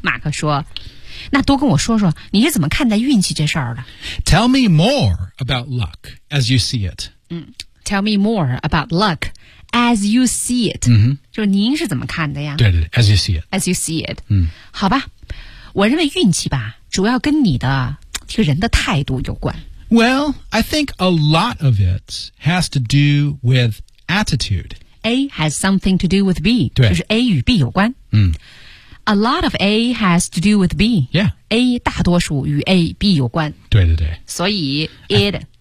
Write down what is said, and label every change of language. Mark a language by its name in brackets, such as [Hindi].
[Chinese] 马克说那多跟我说说你是怎么看待运气这事儿的 [English] Tell me more about luck as you see it.、嗯、Tell me more about luck. As you see it,、 mm-hmm. [Chinese] 就您是怎么看的呀？ [English] 对对 ，As you see it. As you see it.、 Mm. [Chinese] 好吧，我认为运气吧，主要跟你的这个人的态度有关。 [English] Well, I think a lot of it has to do with attitude. A has something to do with B. [Chinese] 对，就是 A 与 B 有关。嗯、 [English] A lot of A has to do with B. Yeah. [Chinese] A 大多数与 A、B 有关。对对对。所以 it.